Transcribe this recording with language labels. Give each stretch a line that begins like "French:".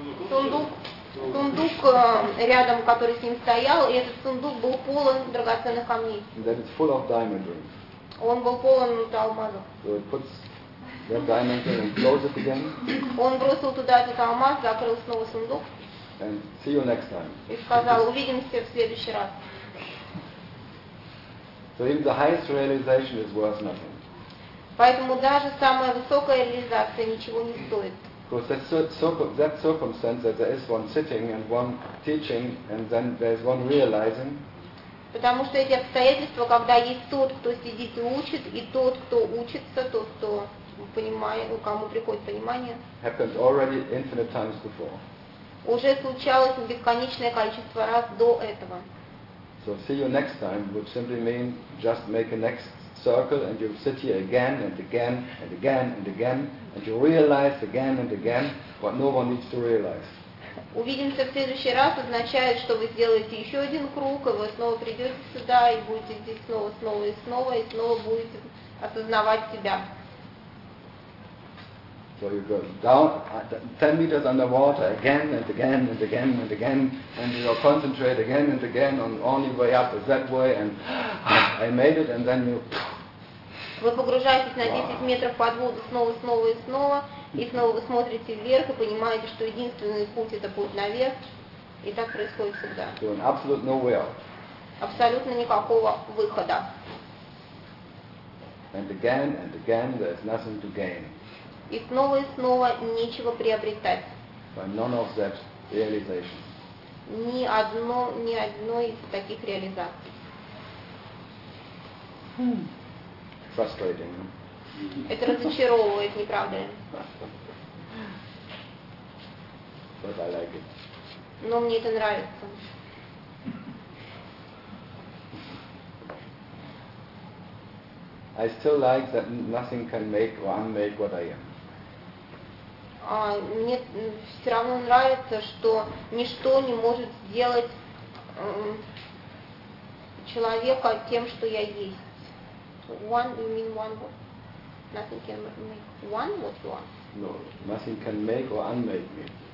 Russian: Сундук рядом, который с ним стоял, и этот сундук был полон драгоценных камней.
English: And that is full of diamond rings.
Russian: Он был полон алмазов.
English: So it puts that diamond ring and close it again.
Russian: Он бросил туда этот алмаз, закрыл снова сундук.
English: And see you next time.
Russian: И сказал, увидимся в следующий раз.
English: So even the highest realization is worth nothing.
Russian: Поэтому даже самая высокая реализация ничего не стоит.
English: Because that circumstance that there is one sitting and one teaching and then there's one realizing.
Russian: Потому что эти обстоятельства, когда есть тот, кто сидит и учит, и тот, кто учится, тот, кто понимает, кому приходит понимание.
English: Happened already infinite times before.
Russian: Уже случалось бесконечное количество раз до этого.
English: So see you next time would simply mean just make a next circle and you sit here again and again and again and again and you realize again and again what no one needs to realize.
Russian: Увидимся в следующий раз означает, что вы сделаете еще один круг, и вы снова придете сюда и будете здесь снова, снова и снова, и снова будете осознавать себя.
English: So you go down 10 meters underwater again and again and again and again and you concentrate again and again on only way up is that way and I made it and then you.
Russian: Вы погружаетесь на 10 метров под воду снова, снова и снова, и снова вы смотрите вверх и понимаете, что единственный путь это путь наверх. И так происходит всегда.
English: So absolutely no way out.
Russian: Абсолютно никакого выхода.
English: and again, there's nothing to gain.
Russian: И снова и снова нечего приобретать.
English: By none of that realization.
Russian: Ни одной из таких реализаций.
English: Frustrating.
Russian: Это разочаровывает, не правда ли?
English: But I like it.
Russian: Но мне это нравится.
English: I still like that nothing can make or unmake what I am.
Russian: Мне все равно нравится, что ничто не может сделать человека тем, что я есть.
English: One, you mean one what? Nothing can make one what you are. No, nothing can make or unmake me.